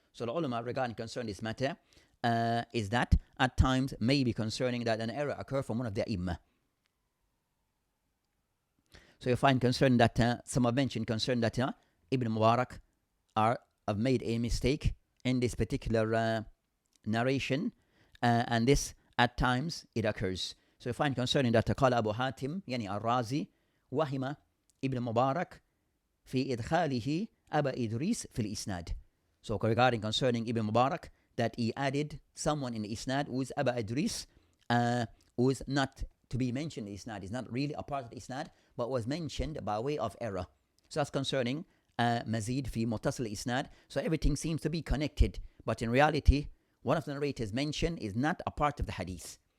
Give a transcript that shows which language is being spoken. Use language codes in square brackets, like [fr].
[en] So the ulama regarding concerning this matter is that at times maybe concerning that an error occur from one of the imam. So you find concern that some have mentioned concern that Ibn Mubarak have made a mistake in this particular narration, and this at times it occurs. So you find concerning that [ar] قال أبو حاتم يعني الرازي وهم ابن مبارك في إدخاله أبا إدريس في الإسناد. [en] So regarding concerning Ibn Mubarak, that he added someone in the Isnad who is Aba Idris, who is not to be mentioned in the Isnad. Is not really a part of the Isnad, but was mentioned by way of error. So that's concerning Mazid fi Muttasil Isnad. So everything seems to be connected, but in reality, one of the narrators mentioned is not a part of the hadith.